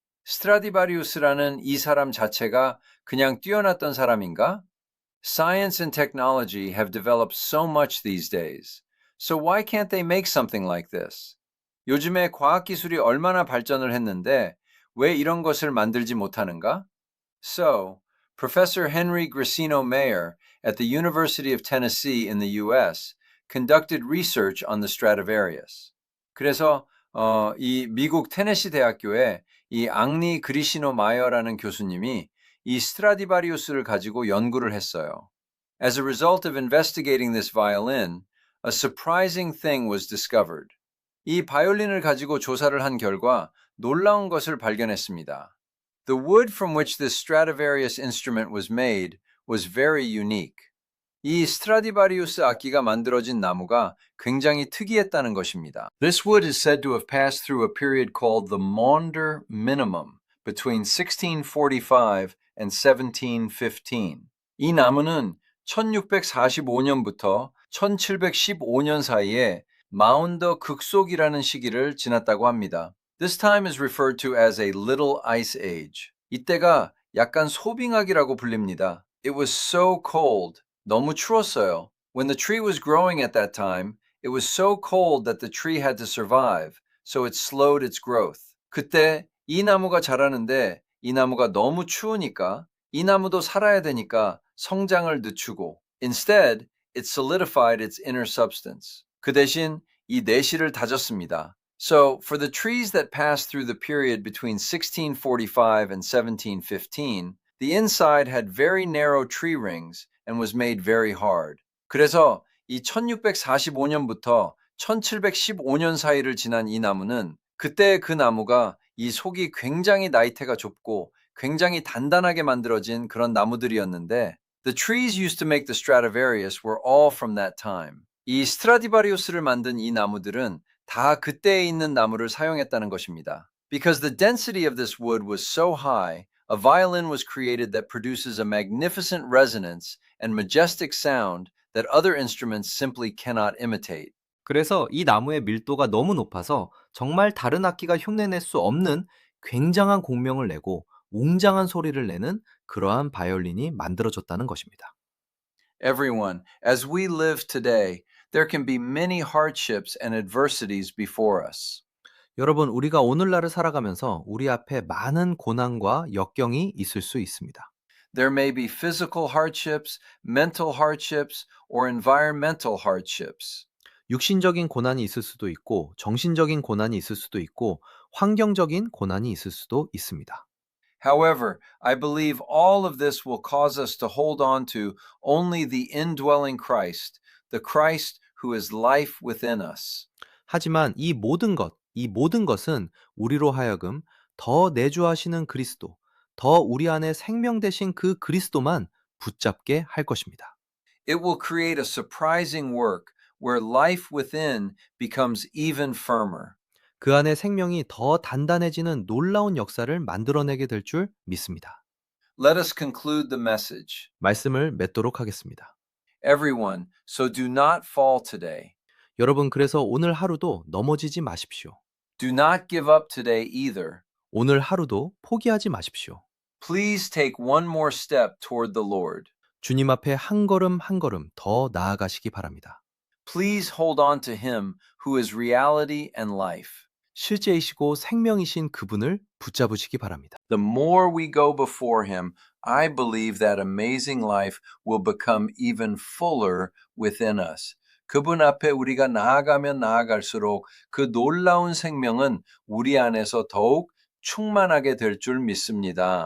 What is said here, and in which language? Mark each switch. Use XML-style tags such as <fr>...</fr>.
<ko>스트라디바리우스라는 이 사람 자체가 그냥 뛰어났던 사람인가?</ko> <en>Science and technology have developed so much these days. So why can't they make something like this?</en> <ko>요즘에 과학기술이 얼마나 발전을 했는데 왜 이런 것을 만들지 못하는가?</ko> <en>So, Professor Henry Gracino Mayer at the University of Tennessee in the US conducted research on the Stradivarius.</en> <ko>그래서 이 미국 테네시 대학교에 이 앙리 그리시노 마이어라는 교수님이 이 스트라디바리우스를 가지고 연구를 했어요.</ko> <en>As a result of investigating this violin, a surprising thing was discovered.</en> <ko>이 바이올린을 가지고 조사를 한 결과 놀라운 것을 발견했습니다.</ko> <en>The wood from which this Stradivarius instrument was made was very unique.</en> <ko>이 스트라디바리우스 악기가 만들어진 나무가 굉장히 특이했다는 것입니다.</ko> <en>This wood is said to have passed through a period called the Maunder Minimum between 1645 and 1715.</en> <ko>이 나무는 1645년부터 1715년 사이에 마운더 극속이라는 시기를 지났다고 합니다.</ko> <en>This time is referred to as a Little Ice Age.</en> <ko>이때가 약간 소빙하기라고 불립니다.</ko> <en>It was so cold.</en> <ko>너무 추웠어요.</ko> <en>When the tree was growing at that time, it was so cold that the tree had to survive, so it slowed its growth.</en> <ko>그때 이 나무가 자라는데 이 나무가 너무 추우니까 이 나무도 살아야 되니까 성장을 늦추고</ko> <en>Instead, it solidified its inner substance.</en> <ko>그 대신 이 내실을 다졌습니다.</ko> <en>So, for the trees that passed through the period between 1645 and 1715, The inside had very narrow tree rings and was made very hard.</en> <ko>그래서 이 1645년부터 1715년 사이를 지난 이 나무는 그때 그 나무가 이 속이 굉장히 나이테가 좁고 굉장히 단단하게 만들어진 그런 나무들이었는데</ko> <en>The trees used to make the Stradivarius were all from that time.</en> <ko>이 스트라디바리우스를 만든 이 나무들은 다 그때에 있는 나무를 사용했다는 것입니다.</ko> <en>Because the density of this wood was so high, a violin was created that produces a magnificent resonance and majestic sound that other instruments simply cannot imitate.</en> <ko>그래서 이 나무의 밀도가 너무 높아서 정말 다른 악기가 흉내낼 수 없는 굉장한 공명을 내고 웅장한 소리를 내는 그러한 바이올린이 만들어졌다는 것입니다.</ko> <en>Everyone, as we live today, there can be many hardships and adversities before us.</en> <ko>여러분, 우리가 오늘날을 살아가면서 우리 앞에 많은 고난과 역경이 있을 수 있습니다.</ko> <en>There may be physical hardships, mental hardships, or environmental hardships.</en> <ko>육신적인 고난이 있을 수도 있고, 정신적인 고난이 있을 수도 있고, 환경적인 고난이 있을 수도 있습니다.</ko> <en>However, I believe all of this will cause us to hold on to only the indwelling Christ, the Christ who is life within us.</en> <ko>하지만 이 모든 것은 우리로 하여금 더 내주하시는 그리스도, 더 우리 안에 생명 되신 그 그리스도만 붙잡게 할 것입니다.</ko> <en>It will create a surprising work where life within becomes even firmer.</en> <ko>그 안에 생명이 더 단단해지는 놀라운 역사를 만들어내게 될 줄 믿습니다.</ko> <en>Let us conclude the message.</en> <ko>말씀을 맺도록 하겠습니다.</ko> <en>Everyone, so do not fall today.</en> <ko>여러분, 그래서 오늘 하루도 넘어지지 마십시오.</ko> <en>Do not give up today either.</en> <ko>오늘 하루도 포기하지 마십시오.</ko> <en>Please take one more step toward the Lord.</en> <ko>주님 앞에 한 걸음 한 걸음 더 나아가시기 바랍니다.</ko> <en>Please hold on to Him who is reality and life.</en> <ko>실제이시고 생명이신 그분을 붙잡으시기 바랍니다.</ko> <en>The more we go before Him, I believe that amazing life will become even fuller within us.</en> <ko>그분 앞에 우리가 나아가면 나아갈수록 그 놀라운 생명은 우리 안에서 더욱 충만하게 될 줄 믿습니다.</ko>